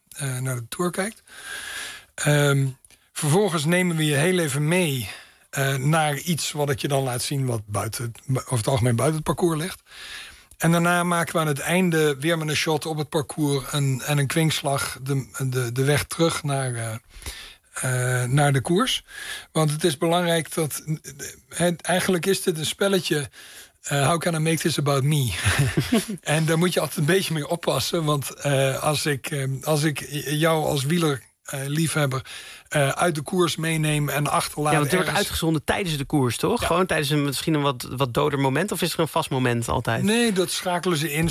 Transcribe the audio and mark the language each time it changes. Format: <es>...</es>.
<nl>je naar de tour kijkt. Vervolgens nemen we je heel even mee naar iets wat ik je dan laat zien wat over het algemeen buiten het parcours ligt. En daarna maken we aan het einde weer met een shot op het parcours en een kwinkslag de weg terug naar de koers. Want het is belangrijk dat... eigenlijk is dit een spelletje...</nl> <en>How can I make this about me?</en> <nl>En daar moet je altijd een beetje mee oppassen. Want als ik jou als wielerliefhebber uit de koers meenemen en achterlaten. Ja, want het wordt uitgezonden tijdens de koers, toch? Ja. Gewoon tijdens misschien een wat doder moment? Of is er een vast moment altijd? Nee, dat schakelen ze in.</nl>